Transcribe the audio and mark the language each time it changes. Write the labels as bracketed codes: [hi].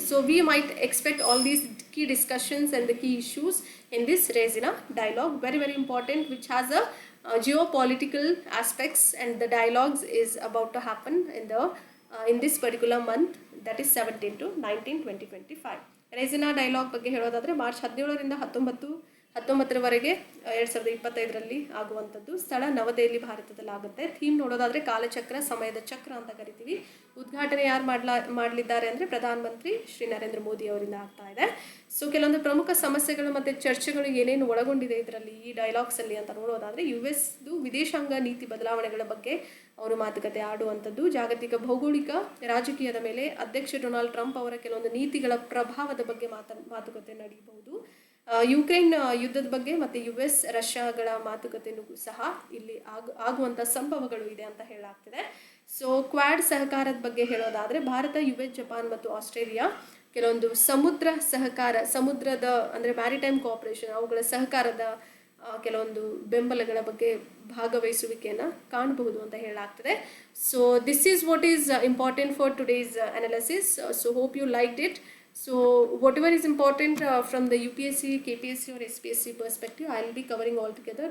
[en] So we might expect all these key discussions and the key issues in this Raisina dialogue, very important, which has a geopolitical aspects, and the dialogues is about to happen in the in this particular month, that is 17 to 19 2025. [kn] ರೆಸಿನಾ dialogue ಬಗ್ಗೆ ಹೇಳೋದಾದರೆ March 17ರಿಂದ 19ರವರೆಗೆ 2025ರಲ್ಲಿ ಆಗುವಂಥದ್ದು. ಸ್ಥಳ ನವದೆಹಲಿ, ಭಾರತದಲ್ಲಿ ಆಗುತ್ತೆ. Theme ನೋಡೋದಾದರೆ ಕಾಲಚಕ್ರ, ಸಮಯದ ಚಕ್ರ ಅಂತ ಕರಿತೀವಿ. ಉದ್ಘಾಟನೆ ಯಾರು ಮಾಡಲಿದ್ದಾರೆ ಅಂದರೆ ಪ್ರಧಾನಮಂತ್ರಿ ಶ್ರೀ ನರೇಂದ್ರ ಮೋದಿ ಅವರಿಂದ ಆಗ್ತಾ ಇದೆ. ಸೊ ಕೆಲವೊಂದು ಪ್ರಮುಖ ಸಮಸ್ಯೆಗಳು ಮತ್ತು ಚರ್ಚೆಗಳು ಏನೇನು ಒಳಗೊಂಡಿದೆ ಇದರಲ್ಲಿ, ಈ ಡೈಲಾಗ್ಸಲ್ಲಿ ಅಂತ ನೋಡೋದಾದರೆ US ವಿದೇಶಾಂಗ ನೀತಿ ಬದಲಾವಣೆಗಳ ಬಗ್ಗೆ ಅವರು ಮಾತುಕತೆ ಆಡುವಂಥದ್ದು. ಜಾಗತಿಕ ಭೌಗೋಳಿಕ ರಾಜಕೀಯದ ಮೇಲೆ ಅಧ್ಯಕ್ಷ ಡೊನಾಲ್ಡ್ ಟ್ರಂಪ್ ಅವರ ಕೆಲವೊಂದು ನೀತಿಗಳ ಪ್ರಭಾವದ ಬಗ್ಗೆ ಮಾತುಕತೆ ನಡೆಯಬಹುದು. ಯುಕ್ರೇನ್ ಯುದ್ಧದ ಬಗ್ಗೆ ಮತ್ತು US ರಷ್ಯಾಗಳ ಮಾತುಕತೆಯೂ ಸಹ ಇಲ್ಲಿ ಆಗುವಂಥ ಸಂಭವಗಳು ಇದೆ ಅಂತ ಹೇಳಲಾಗ್ತಿದೆ. ಸೊ ಕ್ವಾಡ್ ಸಹಕಾರದ ಬಗ್ಗೆ ಹೇಳೋದಾದರೆ ಭಾರತ, US, ಜಪಾನ್ ಮತ್ತು ಆಸ್ಟ್ರೇಲಿಯಾ ಕೆಲವೊಂದು ಸಮುದ್ರದ ಅಂದರೆ ಮ್ಯಾರಿಟೈಮ್ ಕೋಆಪರೇಷನ್, ಅವುಗಳ ಸಹಕಾರದ ಕೆಲವೊಂದು ಬೆಂಬಲಗಳ ಬಗ್ಗೆ ಭಾಗವಹಿಸುವಿಕೆಯನ್ನು ಕಾಣಬಹುದು ಅಂತ ಹೇಳಲಾಗ್ತದೆ. [en] So this is what is important for today's analysis. So hope you liked it. So whatever is important from the UPSC, KPSC or SPSC perspective, I will be covering all together.